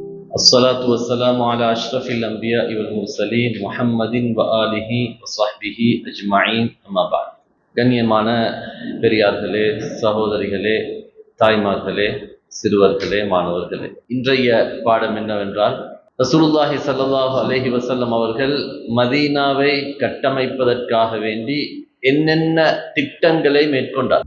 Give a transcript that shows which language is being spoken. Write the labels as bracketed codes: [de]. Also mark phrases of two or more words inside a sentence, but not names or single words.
[ar] الصلاة والسلام على أشرف الأنبياء والمرسلين محمد وآله وصحبه أجمعين أما بعد. [ta] கண்ணியமான பெரியார்களே, சகோதரிகளே, தாய்மார்களே, சிறுவர்களே, மாணவர்களே, இன்றைய பாடம் என்னவென்றால், [ar] رسول الله صلى الله عليه وسلم [ta] அவர்கள் மதீனாவை கட்டமைப்பதற்காக வேண்டி என்னென்ன திட்டங்களை மேற்கொண்டார்.